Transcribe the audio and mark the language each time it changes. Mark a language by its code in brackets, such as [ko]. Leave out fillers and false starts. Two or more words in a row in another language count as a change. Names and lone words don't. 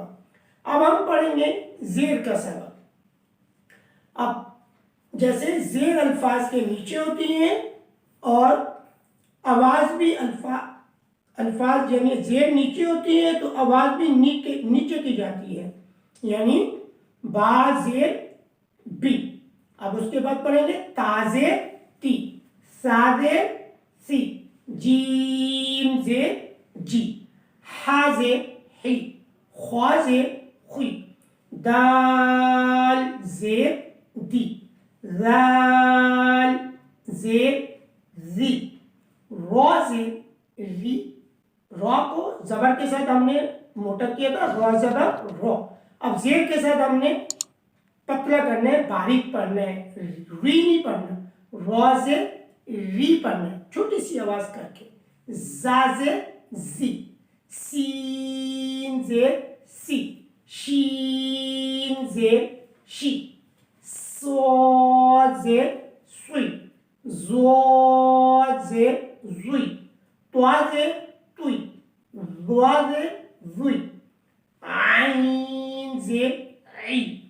[ur] اب ہم پڑھیں گے زیر کا سبق۔ اب جیسے زیر الفاظ کے نیچے ہوتی ہیں اور آواز بھی الفاظ یعنی زیر نیچے ہوتی ہے تو آواز بھی نیچے کی جاتی ہے، یعنی با زیر بی۔ اب اس کے بعد پڑھیں گے تا زیر تی، سا زیر سی، جیم زیر جی، ہا زیر ہی، خوا زیر خوی، دال زیر دی، ذال زیر زی، را زیر ری۔ را کو زبر کے ساتھ ہم نے موٹا کیا تھا، را زبر رو۔ اب زیر کے ساتھ ہم نے پتلا کرنا ہے، باریک پڑھنا ہے، ری نہیں پڑھنا، را زیر ری پڑھنا ہے چھوٹی سی آواز کر کے۔ زا زیر زی، سین زیر سی، شین زیر شی، صاد زیر سوی، ضاد زیر زوی، طوا زیر توی، ضا زیر زوی، عین زیر عی،